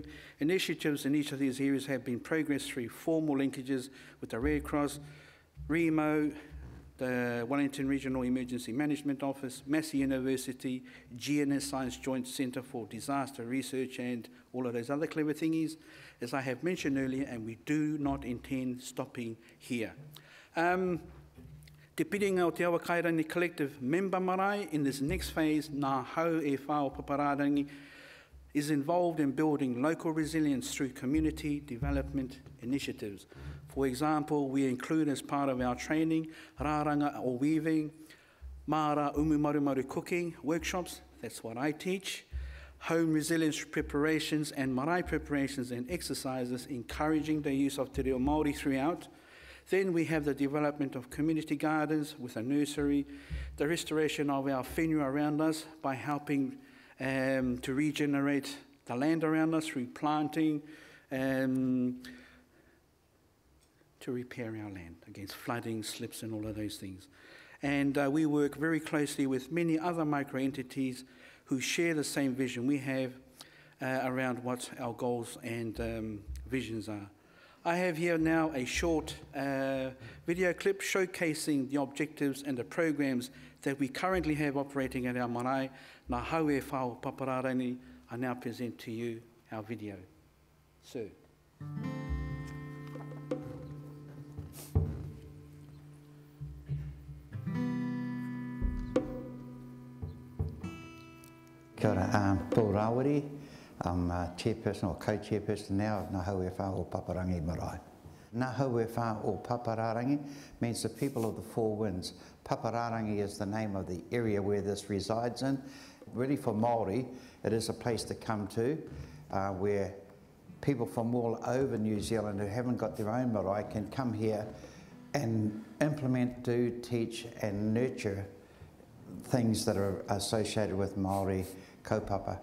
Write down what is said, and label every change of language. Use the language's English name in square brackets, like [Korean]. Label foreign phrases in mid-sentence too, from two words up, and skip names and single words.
[English] Initiatives in each of these areas have been progressed through formal linkages with the Red Cross, REMO, the Wellington Regional Emergency Management Office, Massey University, GNS Science Joint Centre for Disaster Research and all of those other clever thingies, as I have mentioned earlier, and we do not intend stopping here. Te Piringa o te Awakairangi Collective member marae in this next phase, Ngā Hau e Whao Paparangi, is involved in building local resilience through community development initiatives. For example, we include as part of our training, [Māori] rāranga o [English] weaving, [Māori] mara umu maru [English] cooking workshops, that's what I teach, home resilience preparations and marae preparations and exercises encouraging the use of [Māori] te reo Māori [English] throughout. Then we have the development of community gardens with a nursery, the restoration of our whenua around us by helping to regenerate the land around us through planting, to repair our land against flooding, slips and all of those things. And we work very closely with many other micro-entities who share the same vision we have around what our goals and visions are. I have here now a short video clip showcasing the objectives and the programs that we currently have operating at our marae. Nā haue whao Paparangi, I now present to you our video. Sir. [Māori] Kia ora, [English] Paul Rawiri. I'm chairperson or co-chairperson now of Ngā Haue Whā o Paparangi Marae. Ngā Haue Whā o Paparangi means the people of the four winds. Paparangi is the name of the area where this resides in. Really for Māori, it is a place to come to where people from all over New Zealand who haven't got their own marae can come here and implement, do, teach and nurture things that are associated with [Māori] Māori kaupapa.